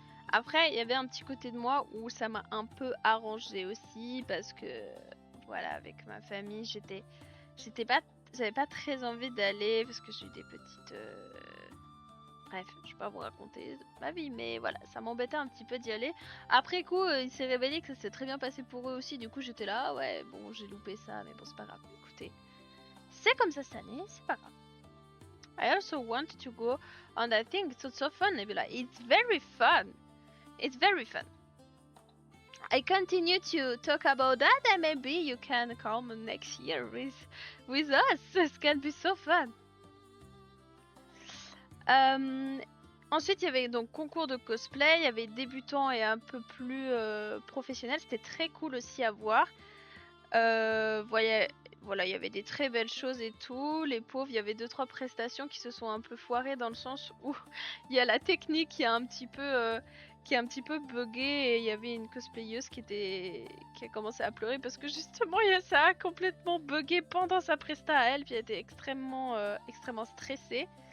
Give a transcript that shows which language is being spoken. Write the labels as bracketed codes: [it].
[fr] Après, il y avait un petit côté de moi où ça m'a un peu arrangé aussi, parce que, voilà, avec ma famille, j'avais pas très envie d'aller, parce que j'ai eu des petites... Bref, je vais pas vous raconter ma vie, mais voilà, ça m'embêtait un petit peu d'y aller. Après coup, il s'est révélé que ça s'est très bien passé pour eux aussi, du coup j'étais là, ouais, bon, j'ai loupé ça, mais bon, c'est pas grave, écoutez. C'est comme ça cette année, c'est pas grave. [en] I also want to go on that thing, it's so fun, Nebula. It's very fun. It's very fun. I continue to talk about that, and maybe you can come next year with us. This can be so fun. [fr] Ensuite, il y avait donc concours de cosplay, il y avait débutants et un peu plus professionnels. C'était très cool aussi à voir. Vous voilà, il y avait des très belles choses et tout. Les pauvres, il y avait 2-3 prestations qui se sont un peu foirées dans le sens où il y a la technique qui a un petit peu buggé et il y avait une cosplayeuse qui a commencé à pleurer parce que justement ça a complètement buggé pendant sa presta à elle, puis elle était extrêmement stressée.